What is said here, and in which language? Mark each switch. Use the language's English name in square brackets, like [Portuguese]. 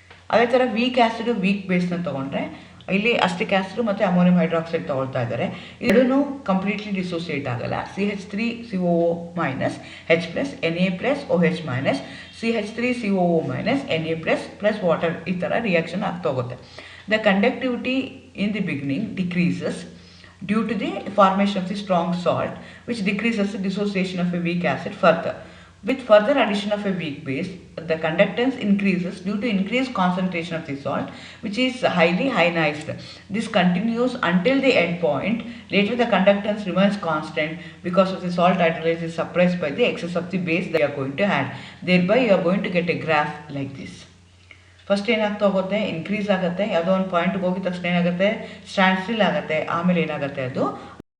[Kannada] ಅದೇ ಥರ weak acid, weak ಬೇಸ್ನ ತೊಗೊಂಡ್ರೆ ಇಲ್ಲಿ ಅಸ್ಟಿಕ್ ಆ್ಯಸಿಡ್ ಮತ್ತು ಅಮೋನಿಯಂ ಹೈಡ್ರಾಕ್ಸೈಡ್ ತೊಗೊಳ್ತಾ ಇದ್ದಾರೆ. ಎರಡೂ ಕಂಪ್ಲೀಟ್ಲಿ ಡಿಸೋಸಿಯೇಟ್ ಆಗಲ್ಲ. CH3COO- H+, Na+OH-, CH3COO- Na+, plus water, ಈ ಥರ ರಿಯಾಕ್ಷನ್ ಆಗ್ತಾ ಹೋಗುತ್ತೆ. [English] The conductivity in the beginning decreases due to the formation of the strong salt, which decreases the dissociation of a weak acid further. With further addition of a weak base, the conductance increases due to increased concentration of the salt, which is highly ionized. This continues until the end point. Later the conductance remains constant because of the salt hydrolysis is suppressed by the excess of the base that you are going to add. Thereby you are going to get a graph like this. [Kannada] First ಏನಾಗ್ತಾ ಹೋಗುತ್ತೆ, increase ಆಗುತ್ತೆ, ಯಾವುದೋ ಒಂದು ಪಾಯಿಂಟ್ಗೆ ಹೋಗಿದ ತಕ್ಷಣ ಏನಾಗುತ್ತೆ, stand still ಆಗುತ್ತೆ, ಆಮೇಲೆ ಏನಾಗುತ್ತೆ, ಅದು